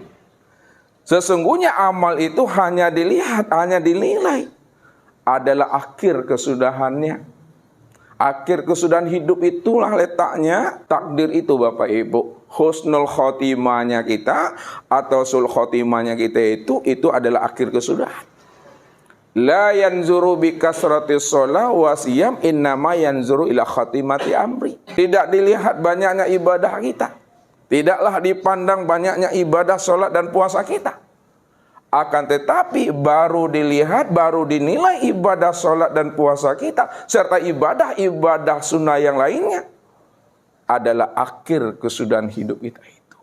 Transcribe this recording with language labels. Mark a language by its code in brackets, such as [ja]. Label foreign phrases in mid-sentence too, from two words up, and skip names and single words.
[id] Sesungguhnya amal itu hanya dilihat, hanya dinilai adalah akhir kesudahannya. Akhir kesudahan hidup itulah letaknya takdir itu Bapak Ibu. Husnul khotimahnya kita atau sul khotimahnya kita itu adalah akhir kesudahan. [ar] لا ينظر بكثرة الصلاة والصيام إنما ينظر إلى خاتمة أمري. [id] Tidak dilihat banyaknya ibadah kita. Tidaklah dipandang banyaknya ibadah salat dan puasa kita. Akan tetapi baru dilihat, baru dinilai ibadah salat dan puasa kita serta ibadah-ibadah sunnah yang lainnya adalah akhir kesudahan hidup kita itu.